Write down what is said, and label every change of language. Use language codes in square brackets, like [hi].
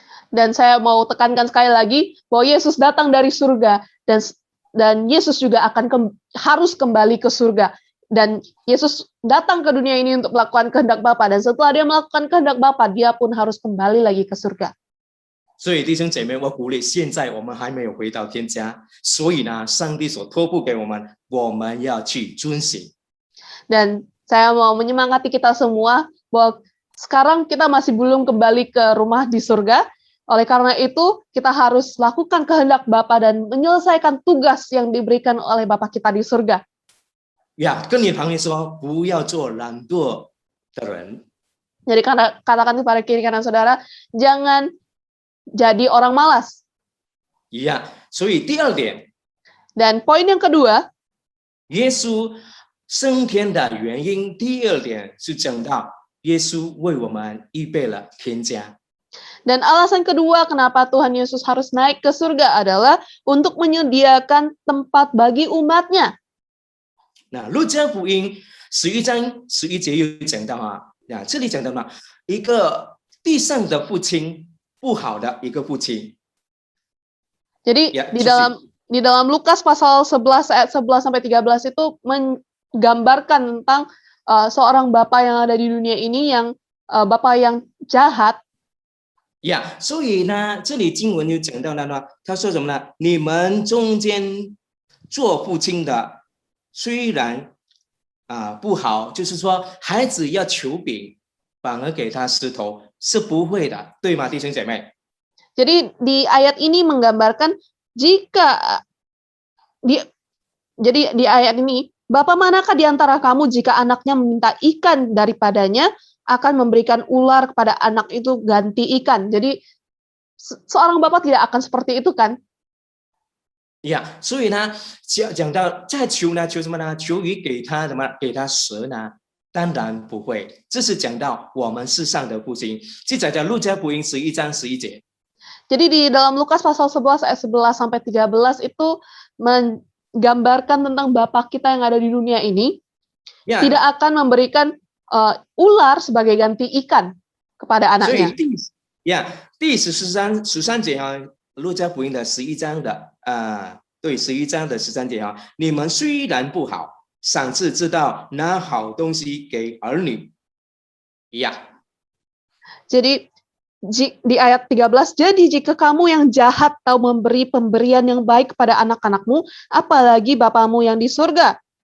[id] Dan saya mau tekankan sekali lagi bahwa Yesus datang dari surga dan Yesus juga harus kembali ke surga. Dan Yesus datang ke dunia ini untuk melakukan kehendak Bapa, dan setelah dia melakukan kehendak Bapa, dia pun harus kembali lagi ke surga. [zh] 所以弟兄姐妹，我鼓励，现在我们还没有回到天家，所以呢，上帝所托付给我们，我们要去遵行。 [id] Dan saya mau menyemangati kita semua bahwa sekarang kita masih belum kembali ke rumah di surga. Oleh karena itu, kita harus lakukan kehendak Bapa dan menyelesaikan tugas yang diberikan oleh Bapa kita di surga. [zh] 呀，跟你旁边说，不要做懒惰的人。 [id] Jadi katakan kepada kiri kanan saudara, jangan jadi orang malas. [zh] 呀，所以第二点， [id] Dan poin yang kedua, [zh] 耶稣升天的原因，第二点是讲到耶稣为我们预备了天家。 [id] dan alasan kedua kenapa Tuhan Yesus harus naik ke surga adalah untuk menyediakan tempat bagi umatnya. [zh] 那路加福音11章11节又讲到这里讲到嘛，一个地上的父亲，不好的一个父亲。 [id] Jadi Ya, di dalam Lukas pasal 11 ayat 11 sampai 13 itu menggambarkan tentang seorang bapa yang ada di dunia ini yang bapa yang jahat. [zh] 呀，所以呢，这里经文就讲到了呢，他说什么呢？你们中间做父亲的，虽然不好，就是说孩子要求饼，反而给他石头，是不会的，对吗，弟兄姐妹？ [id] Jadi di ayat ini menggambarkan jika jadi di ayat ini, Bapa manakah di antara kamu jika anaknya meminta ikan daripadanya akan memberikan ular kepada anak itu ganti ikan. Jadi seorang bapa tidak akan seperti itu kan? [zh] 呀，所以呢，讲到再求呢，求什么呢？求鱼给他什么？给他蛇呢？当然不会。这是讲到我们世上的父亲，记载在路加福音11章11节。 [id] Jadi di dalam Lukas pasal 11 ayat 11 sampai 13 itu menggambarkan tentang Bapa kita yang ada di dunia ini tidak akan memberikan ular sebagai ganti ikan kepada anaknya. [zh] 第13节路加福音的11章的对11章的13节你们虽然不好，赏赐知道拿好东西给儿女。 [id] Jadi di ayat 13, jadi jika kamu yang jahat tahu memberi pemberian yang baik kepada anak-anakmu, apalagi Bapamu yang di surga.